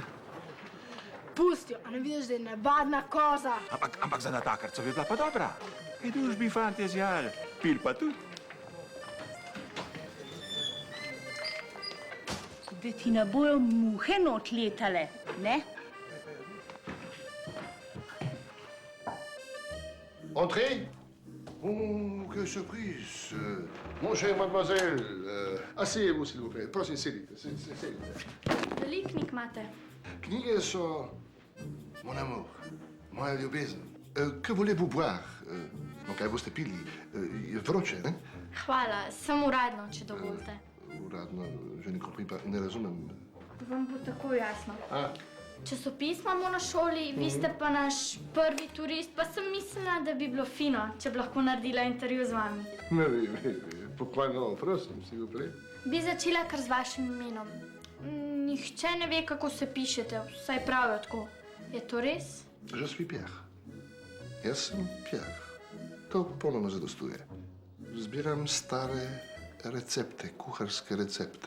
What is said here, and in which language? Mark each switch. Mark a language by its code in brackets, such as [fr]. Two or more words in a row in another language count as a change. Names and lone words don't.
[sl] Pusti jo, a ne vidiš, da je navadna koza? Ampak za natakarco bi bila pa dobra. Kaj družbi fantje zjali, pil pa tudi. Da ti ne bojo muhe not letale, ne? [fr] Entrez. Oh, que surprise. Mon cher mademoiselle, asseyez-vous, s'il vous plaît. [sl] Prosim, sedite. Veliko knjig imate? Knjige so [fr] mon amour, [sl] moja ljubezen. [fr] Que voulez-vous boire? [sl] Kaj boste pili? Je vroče, ne? Hvala, sem uradno, če dovolite. Uradno, [fr] že ne compris [sl] pa, ne razumem. Vam bo tako jasno. A? Časopis imamo na šoli, vi ste pa naš prvi turist, pa sem mislila, da bi bilo fino, če bi lahko naredila intervju z vami. Ne, pokvarno, prosim, [fr] s'il vous plaît. [sl] Bi začela kar z vašim imenom. Nihče ne ve, kako se pišete, vsaj pravijo tako. Je to res? [fr] Je suis Pierre. [sl] Jaz sem Pierre. To popolnoma zadostuje. Zbiram stare recepte, kuharske recepte.